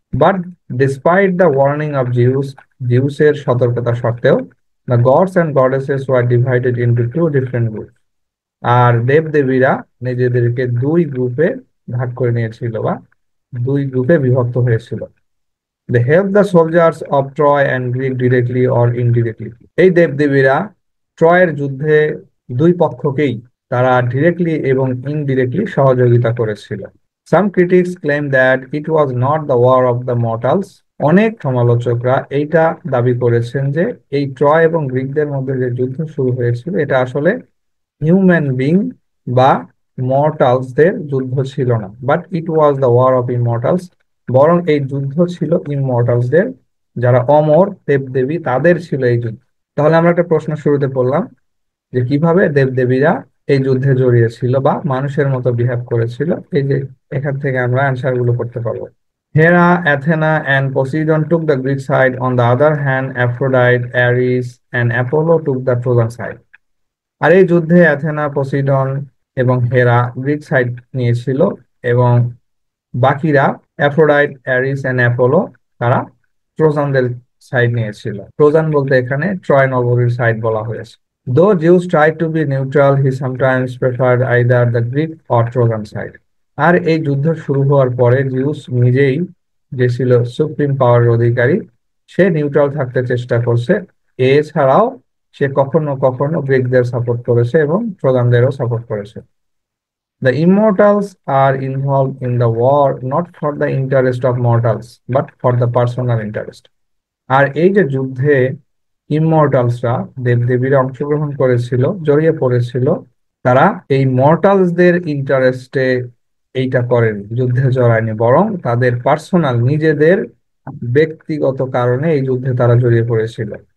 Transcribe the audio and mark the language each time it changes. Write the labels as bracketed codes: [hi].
[en] but despite the warning of Zeus, [bn] জিউসের সতর্কতা সত্ত্বেও, [en] The gods and goddesses were divided into two different group. [bn] আর দেবদেবীরা নিজেদেরকে দুই গ্রুপে ভাগ করে নিয়েছিল বা দুই গ্রুপে বিভক্ত হয়েছিল। [en] They help the soldiers of Troy and Greek directly or indirectly. [bn] এই দেবদেবীরা ট্রয়ের যুদ্ধে দুই পক্ষকেই তারা ডিরেক্টলি এবং ইনডিরেক্টলি সহযোগিতা করেছিল। [en] Some critics claim that it was not the war of the mortals. [bn] অনেক সমালোচকরা এইটা দাবি করেছেন যে এই ট্রয় এবং গ্রিকদের মধ্যে যে যুদ্ধ শুরু হয়েছিল এটা আসলে হিউম্যান বিং বা মর্টালসদের যুদ্ধ ছিল না, [en] But it was the war of immortals. [bn] বরং এই যুদ্ধ ছিল ইমর্টালসদের, যারা অমর দেবদেবী, তাদের ছিল এই যুদ্ধ। তাহলে আমরা একটা প্রশ্ন শুরুতে পড়লাম যে কিভাবে দেবদেবীরা এই যুদ্ধে জড়িয়েছিল বা মানুষের মতো বিহেভ করেছিল। এই যে এখান থেকে আমরা অ্যান্সার গুলো করতে পারবো। [en] Hera, Athena and Poseidon took the Greek side. On the other hand, Aphrodite, Ares and Apollo took the Trojan side. [bn] আর এই যুদ্ধে অ্যাথেনা, পসিডন এবং হেরা গ্রিক সাইড নিয়েছিল এবং বাকিরা অ্যাফ্রোডাইট, অ্যারিস এন্ড অ্যাপোলো তারা ট্রোজানদের সাইড নিয়েছিল। ট্রোজান বলতে এখানে ট্রয় নগরীর সাইড বলা হয়েছে। [en] Though Zeus try to be neutral, he sometimes preferred either the Greek or Trojan side. [bn] আর এই যুদ্ধ শুরু হওয়ার পরে জিউস নিজেই, যে ছিল সুপ্রিম পাওয়ারের অধিকারী, সে নিউট্রাল থাকতে চেষ্টা করছে। এছাড়াও সে কখনো কখনো গ্রিকদের সাপোর্ট করেছে এবং ট্রোজানদেরও সাপোর্ট করেছে। [en] The immortals are involved in the war not for the interest of mortals but for the personal interest. [bn] আর এই যে যুদ্ধে ইমমর্টালসরা, দেবদেবীরা অংশগ্রহণ করেছিল, জড়িয়ে পড়েছিল, তারা এই মর্টালসদের ইন্টারেস্টে এইটা করেনি, যুদ্ধে জড়ায়নি, বরং তাদের পার্সোনাল নিজেদের ব্যক্তিগত কারণে এই যুদ্ধে তারা জড়িয়ে পড়েছিল।